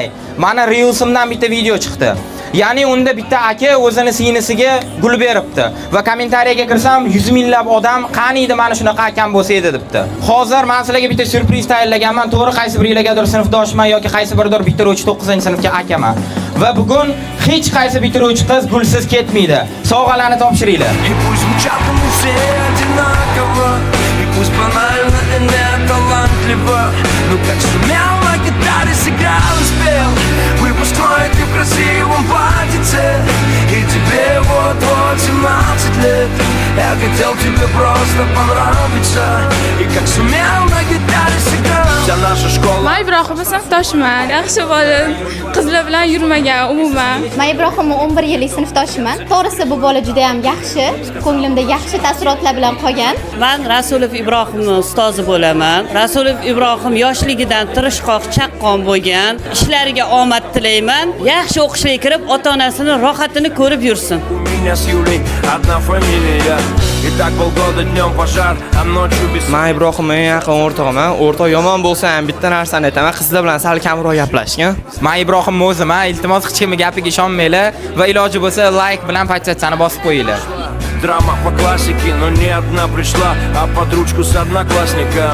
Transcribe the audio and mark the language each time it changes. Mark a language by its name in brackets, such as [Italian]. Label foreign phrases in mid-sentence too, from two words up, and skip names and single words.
[Uzbek] Mana Reels'imdan bitta video chiqdi. Ya'ni unda bitta aka o'zini singlisiga gul beribdi va kommentariyaga kirsam 100 minglab odam qani edi mana shunaqa akam bo'lsa edi debdi. Hozir men sizlarga bitta surpriz tayyorlaganman. To'g'ri qaysi biringlargadir sinfdoshman yoki qaysi biridir bitiruvchi 9-sinfga akaman. Va bugun hech qaysi bitiruvchi qiz gulsiz ketmaydi. Sovg'alarni topshiringlar. [Russian] Пусть банально и не талантливо, но как сумел на гитаре сыграл и спел выпускной ты в красивом платьице, и тебе вот-вот 17 лет. Я хотел тебе просто понравиться, и как сумел на гитаре сыграл. Вся наша школа. [Uzbek] Men Ibrohimning sinfdoshiman. Yaxshi bola, qizlar bilan yurmagan umuman. Men Ibrohimning 11 yillik sinfdoshiman. To'g'risi bu bola juda ham yaxshi. Ko'nglimda yaxshi taassurotlar bilan qolgan. Men Rasulov Ibrohimning ustozi bo'laman. Rasulov Ibrohim yoshligidan tirishqoq, chaqqon bo'lgan. Ishlariga omad tilayman. Yaxshi o'qishga kirib, ota-onasini rohatini ko'rib yursin. [Russian] У меня с Юлей одна фамилия. И так полгода днем пожар, а ночью без. [Uzbek] Men Ibrohim eng yaqin o'rtog'iman. O'rtoq yomon bo'lsa ham bitta narsani aytaman, qizlar bilan sal kamroq gaplashgan. Men Ibrohim o'zim-a, iltimos hech kimning gapiga ishonmanglar va iloji bo'lsa like bilan подписаться bosib qo'yinglar. [Russian] Драма по классике, но не одна пришла, а под ручку с одноклассником.